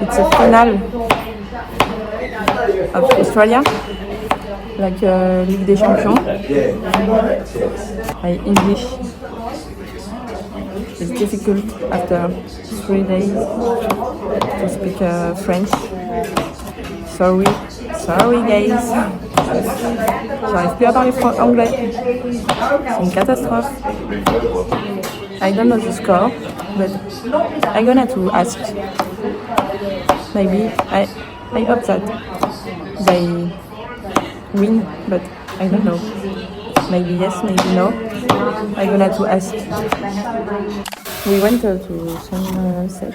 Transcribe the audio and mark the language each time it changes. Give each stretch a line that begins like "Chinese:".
English: It's a final of Australia, like Ligue des Champions. My English is difficult after 3 days to speak French. Sorry guys.
French: J'arrive plus à parler anglais. C'est une catastrophe.
English: I don't know the score, but I'm gonna to ask. Maybe I hope that they win, but I don't know. Maybe yes, maybe no. I'm gonna to ask. We went to sunset.